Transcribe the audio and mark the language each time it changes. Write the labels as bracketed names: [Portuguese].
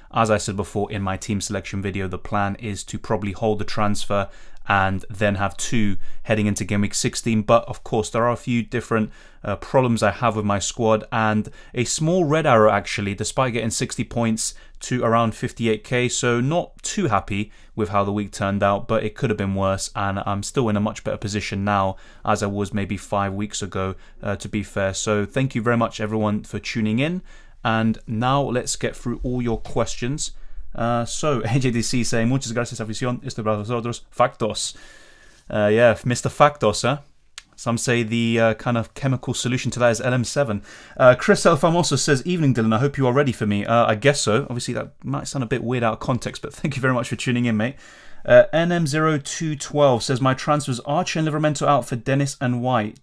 [English] As I said before in my team selection video, the plan is to probably hold the transfer and then have 2 heading into game week 16, but of course there are a few different problems I have with my squad, and a small red arrow actually, despite getting 60 points to around 58k, so not too happy with how the week turned out, but it could have been worse, and I'm still in a much better position now as I was maybe 5 weeks ago, to be fair. So thank you very much everyone for tuning in, and now let's get through all your questions. So AJDC saying [Spanish] muchas gracias afición, esto para vosotros, Factos. [English] Yeah, Mr. Factos, huh? Some say the kind of chemical solution to that is LM7. Chris El Famoso says, evening Dylan, I hope you are ready for me. I guess so. Obviously that might sound a bit weird out of context, but thank you very much for tuning in, mate. NM0212 says, my transfers Archer and Livramento out for Dennis and White.